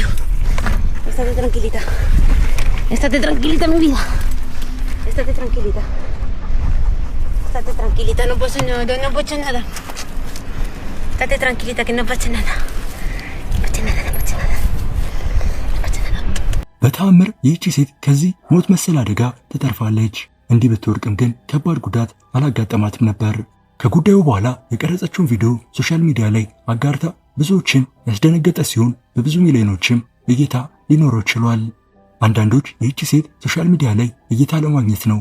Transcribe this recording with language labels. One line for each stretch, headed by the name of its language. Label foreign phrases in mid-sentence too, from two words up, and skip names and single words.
Spanish: Estate tranquilita. Estate tranquilita, mi vida. Estate tranquilita. Estate tranquilita, no pasa nada, no pasa nada. Estate tranquilita, que no pasa nada. No pasa nada, no pasa nada. No pasa nada.
Amharic: በተአምር ይህቺ ሴት ከዚህ ሞት መሰል አደጋ ትተርፋለች። እንዲህ ብትወርቅም ግን ከባድ ጉዳት አላጋጠማትም ነበር። ከጉዳዩ በኋላ የቀረጸችውን ቪዲዮ ሶሻል ሚዲያ ላይ አጋርታ ብዙዎችን ያስደነገጠ ሲሆን በብዙ ሚሊዮኖችም እይታ ሊኖረው ችሏል። አንዳንዶች ይህቺ ሴት ሶሻል ሚዲያ ላይ እይታ ለማግኘት ነው